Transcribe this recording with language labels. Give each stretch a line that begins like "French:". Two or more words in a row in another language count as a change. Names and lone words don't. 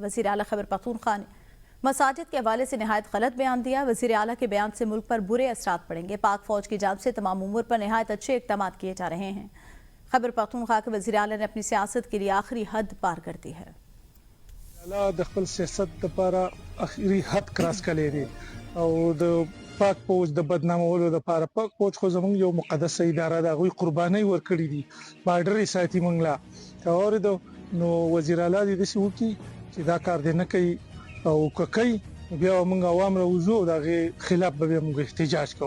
Urdu: وزیر اعلیٰ خیبر پختونخوا نے مساجد کے حوالے سے نہایت غلط بیان دیا. وزیر اعلیٰ کے بیان سے ملک پر برے اثرات پڑیں گے۔ پاک فوج کی جانب سے تمام امور پر نہایت اچھے اقدام کیے جا رہے ہیں. خیبر پختونخوا کے وزیر اعلیٰ نے اپنی سیاست کے لیے آخری حد پار کر دی ہے.
Pashto: د सियासत लपاره آخري حد کراس کړی دی او د پاک فوج د بدنامولو لپاره پاک فوج خو زموږ یو مقدس اداره ده، غوي قرباني ورکړي دي، بارډر یې ساتي موږ لا اوریدو نو وزیر اعلی دې څه وکړي چې دا کار دې نه کوي او کوي بیا موږ عوام راوځو دغه خلاف به موږ احتجاج کوو.